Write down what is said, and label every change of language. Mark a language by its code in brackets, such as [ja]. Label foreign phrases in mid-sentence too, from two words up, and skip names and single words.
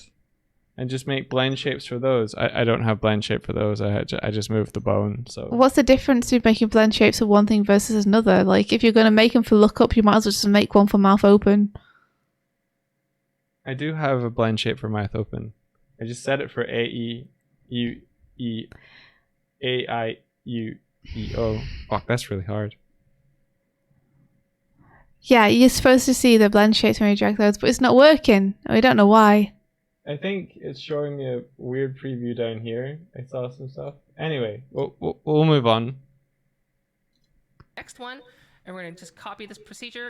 [en] And just make blend shapes for those. I don't have blend shape for those. I just moved the bone. So What's the difference between making blend shapes for one thing versus another? Like, if you're going to make them for lookup, you might as well just make one for mouth open. I do have a blend shape for mouth open. I just set it for A, E, U, E, A, I, U, E, O. Fuck, that's really hard. Yeah, you're supposed to see the blend shapes when you drag those, but it's not working. We don't know why. I think it's showing me a weird preview down here. I saw some stuff. Anyway, we'll move on. Next one, and we're gonna just copy this procedure.